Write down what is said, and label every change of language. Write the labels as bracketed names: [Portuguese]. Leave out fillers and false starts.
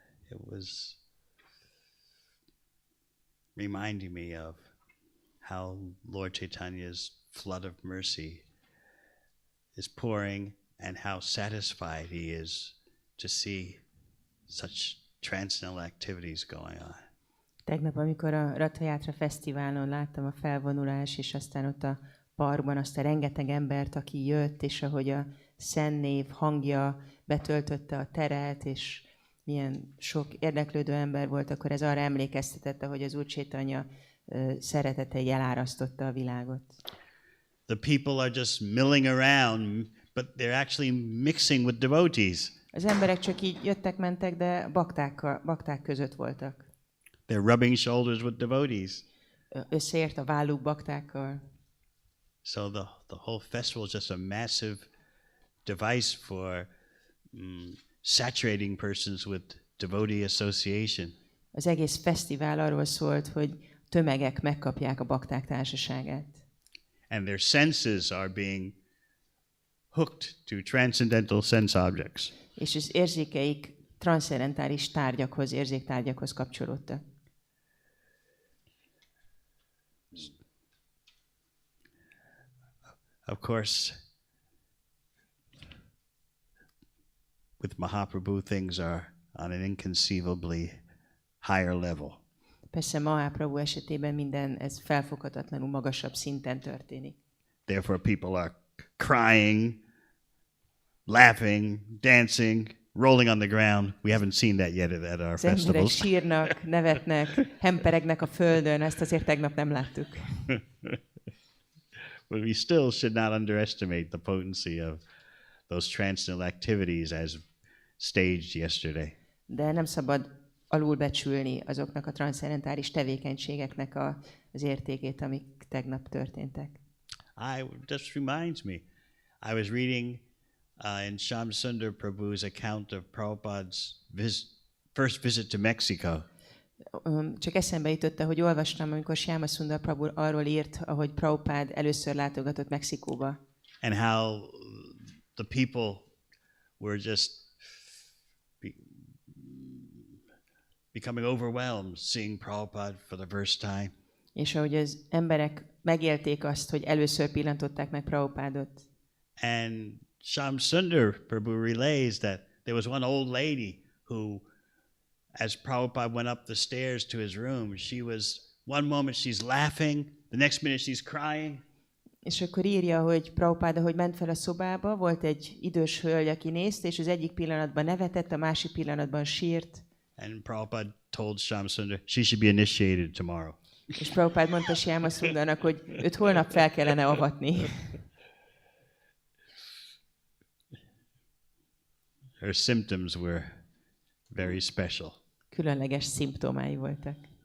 [English] It was reminding me of how Lord Chaitanya's flood of mercy is pouring, and how satisfied he is to see such transcendental activities going on. [Hungarian] Tegnap, amikor a Ratha Yatra fesztiválon láttam a felvonulás, és aztán ott a parkban azt a rengeteg embert, aki jött, és ahogy a szennév hangja betöltötte a teret, és milyen sok érdeklődő ember volt, akkor ez arra emlékeztetett, hogy az Úr Chaitanya szeretete elárasztotta a világot. [English] The people are just milling around, but they're actually mixing with devotees. [Hungarian] Az emberek csak így jöttek-mentek, de bakták között voltak. [English] They're rubbing shoulders with devotees. [Hungarian] Összeért a válluk baktákkal. [English] So the whole festival is just a massive device for saturating persons with devotee association. [Hungarian] Az egész fesztivál arról szólt, hogy tömegek megkapják a bakták társaságát. [English] And their senses are being hooked to transcendental sense objects. [Hungarian] És az érzékeik transzcendentális tárgyakhoz, érzéktárgyakhoz kapcsolódtak. [English] Of course, with Mahaprabhu, things are on an inconceivably higher level. [Hungarian] Persze Mahaprabhu esetében minden ez felfoghatatlanul magasabb szinten történik. [English] Therefore, people are crying, laughing, dancing, rolling on the ground. We haven't seen that yet at our [Hungarian] Az emberek [English] festivals. [Hungarian] sírnak, nevetnek, hemperegnek a földön, ezt azért tegnap nem láttuk. [English] But we still should not underestimate the potency of those transcendental activities as staged yesterday. [Hungarian] De nem szabad alulbecsülni azoknak a transzcendentális tevékenységeknek az értékét, amik tegnap történtek. [English] Just reminds me, I was reading in Shyam Sundar Prabhu's account of Prabhupada's first visit to Mexico. [Hungarian] Csak eszembe jutott, hogy olvastam, amikor Shyama Sundar Prabhu arról írt, ahogy Prabhupád először látogatott Mexikóba. [English] And how the people were just becoming overwhelmed seeing Prabhupada for the first time. [Hungarian] És ahogy az emberek megélték azt, hogy először pillantották meg Prabhupádot. [English] And Shyam Sundar Prabhu relays that there was one old lady who, as Prabhupada went up the stairs to his room, one moment she's laughing, the next minute she's crying. [Hungarian] És akkor írja, hogy Prabhupád, ahogy ment fel a szobába, volt egy idős hölgy, aki nézte, és az egyik pillanatban nevetett, a másik pillanatban sírt. [English] And Prabhupada told Shyam Sundar she should be initiated tomorrow. [Hungarian] És Prabhupád mondta Shyama Sundarnak, hogy őt holnap fel kellene avatni. [English] Her symptoms were very special. [Hungarian] Különleges szimptomái voltak.